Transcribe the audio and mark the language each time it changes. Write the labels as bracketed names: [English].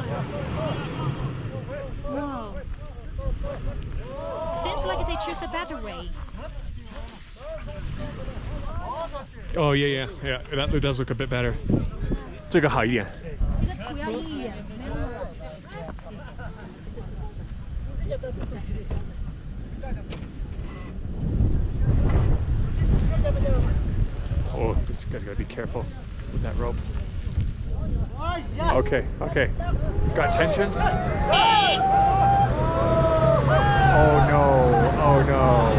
[English] Wow. Seems like they choose a better way. Oh yeah. That does look a bit better. [Chinese] 这个好一点。这个土要硬一点，没那么软。 [English] Oh, this guy's gotta be careful with that rope. Okay. Got tension? Oh no.